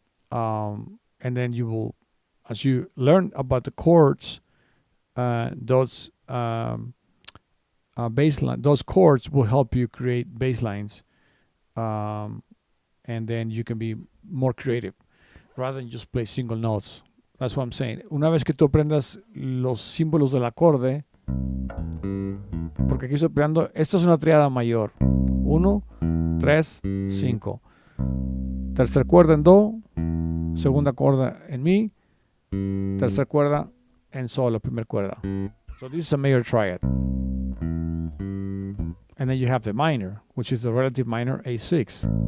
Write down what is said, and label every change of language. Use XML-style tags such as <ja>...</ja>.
<en>And then you will, as you learn about the chords, those those chords will help you create bass lines, and then you can be more creative rather than just play single notes. That's what I'm saying.</en> <es>Una vez que tú aprendas los símbolos del acorde, porque aquí estoy peleando, esta es una triada mayor. 1, 3, 5. Tercer cuerda en Do, segunda cuerda en Mi, tercera cuerda en Sol, la primera cuerda.</es> <en>So this is a major triad. And then you have the minor, which is the relative minor A6.</en>